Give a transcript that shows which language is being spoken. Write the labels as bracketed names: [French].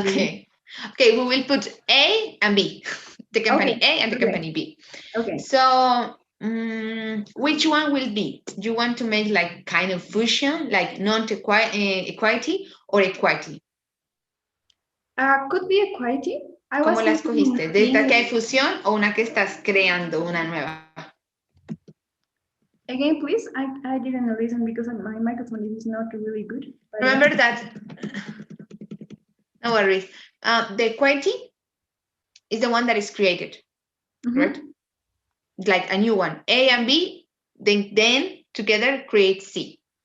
[English] Okay. Okay, we will put A and B. The company A and the company B. Okay. So which one will be? Do you want to make like kind of fusion, like non-equality or equality? Could be equality. [Spanish] ¿Cómo la escogiste? ¿De esta que hay fusión o una que estás creando una nueva? [English] Again, please. I didn't listen because my microphone is not really good. Remember that. No worries. The equality is the one that is created, right? Like a new one. A and B, then together create C.